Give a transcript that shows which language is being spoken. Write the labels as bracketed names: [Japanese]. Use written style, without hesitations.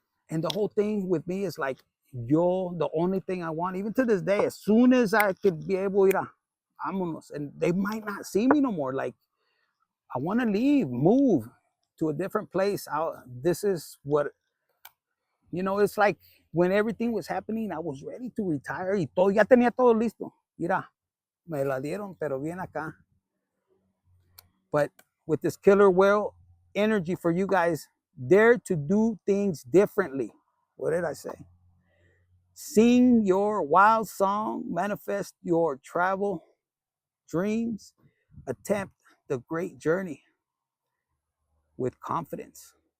[English] And the whole thing with me is like, the only thing I want, even to this day, as soon as I could be able to, [Spanish] vámonos. [English] And they might not see me no more. Like, I want to leave, move to a different place. This is what, it's like when everything was happening, I was ready to retire [Spanish] y todo, ya tenía todo listo. Mira, me la dieron, pero bien acá. [English] But with this killer whale energy for you guys, dare to do things differently. What did I say? Sing your wild song, manifest your travel dreams, attempt the great journey with confidence.